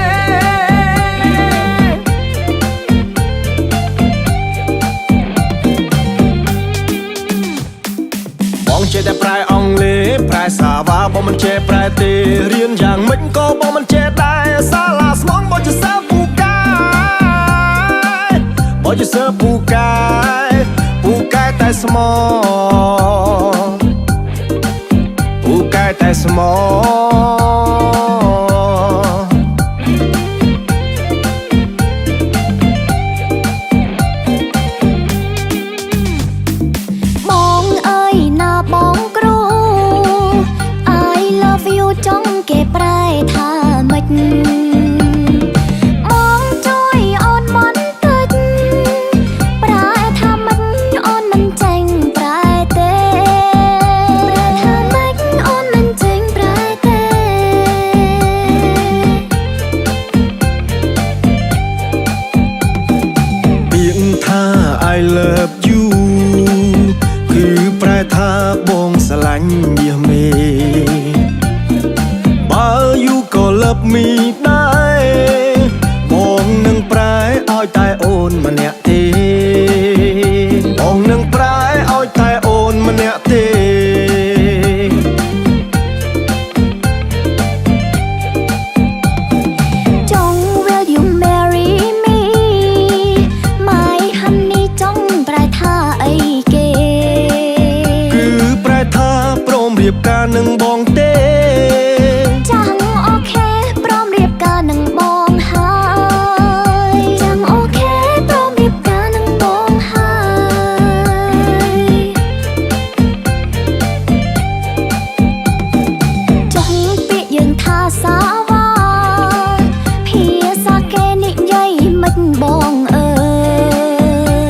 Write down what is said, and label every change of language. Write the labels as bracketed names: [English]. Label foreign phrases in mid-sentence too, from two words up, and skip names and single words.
[Khmer] បងចេះតែប្រែអង់គ្លេសប្រែសាវ៉ាបងមិនចេះប្រែទេរៀនយ៉ាងម៉េចក៏បងមិនចេះដែរសាឡាស្មងបងចេះសាពូកែបងចេះសាពូកែតែស្មោពូកែតែស្មោ បងអើយណាបងគ្រូ [English] I love you [Khmer] ចង់គេប្រែថាម៉េច បងជួយអូនបន្តិចប្រែថាម៉េចអូនមិនចេញប្រែទេប្រែថាម៉េចអូនមិនចេញប្រែទេ ពាក្យថា [English] I love you [Khmer] គឺប្រែថាបងស្រឡាញ់មាសមេបើយូក៏ [English] love me [Khmer] ដែរបងនឹងប្រែឲ្យតែអូនម្នាក់ទេបងនឹងប្រែឲ្យតែអូនម្នាក់ទេ ចង់ [English] will you marry me my honey [Khmer] ចង់ប្រែថាអីគេ គឺប្រែថាព្រមរៀបការនឹងបងទេ ចាំអូខេព្រមរៀបការនឹងបងហើយចាំអូខេព្រមរៀបការនឹងបងហើយចង់ពាក្យយើងថាសាវ៉ាភាសាគេនិយាយមិនបងអើយ